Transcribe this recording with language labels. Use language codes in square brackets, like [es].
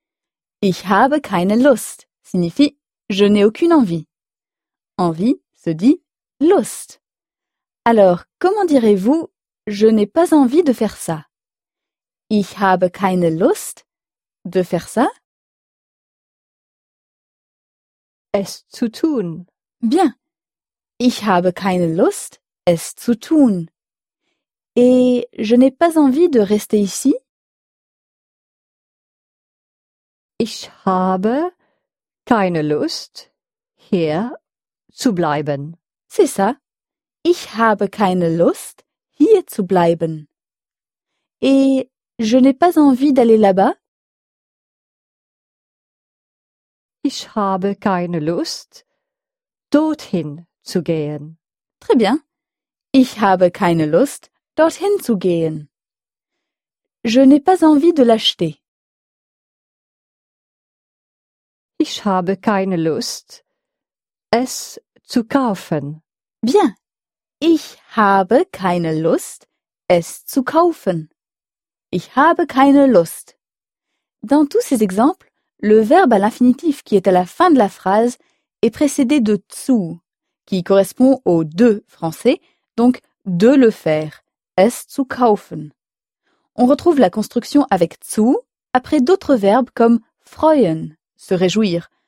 [de] « Ich habe keine Lust [fr] » signifie « je n'ai aucune envie ».« Envie » se dit « Lust ». Alors, comment direz-vous « je n'ai pas envie de faire ça »?« [de] Ich habe keine Lust [fr] » de faire ça ?« [de] Es zu tun ». [fr] Bien. [de] « Ich habe keine Lust, es zu tun ». [fr] Et « je n'ai pas envie de rester ici ». [de] Ich habe keine Lust, hier zu bleiben. [fr] C'est ça. [de] Ich habe keine Lust, hier zu bleiben. [fr] Et je n'ai pas envie d'aller là-bas. [de] Ich habe keine Lust, dorthin zu gehen. [fr] Très bien. [de] Ich habe keine Lust, dorthin zu gehen. [fr] Je n'ai pas envie de l'acheter. [de] Ich habe keine Lust, es zu kaufen. [fr] Bien. [de] Ich habe keine Lust, es zu kaufen. Ich habe keine Lust. [fr] Dans tous ces exemples, le verbe à l'infinitif qui est à la fin de la phrase est précédé de zu, qui correspond au de français, donc de le faire, [de] es zu kaufen. [fr] On retrouve la construction avec zu après d'autres verbes comme freuen. Se réjouir.